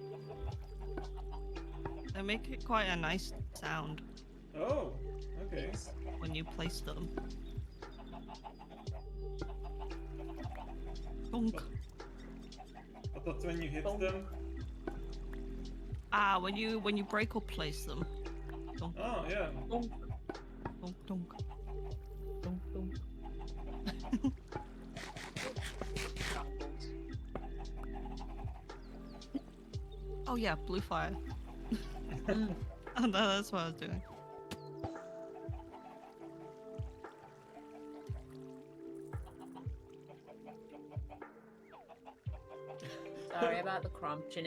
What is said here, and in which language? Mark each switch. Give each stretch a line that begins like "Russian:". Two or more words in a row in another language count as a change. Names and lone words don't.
English: They make it quite a nice sound Oh, okay. when you place them. Bonk. I thought when you hit them. Ah, when you break or place them. Donk, Oh, yeah. donk, donk, donk, donk, donk. Oh yeah, blue fire. Oh, no, that's what I was doing. Sorry about the crunching.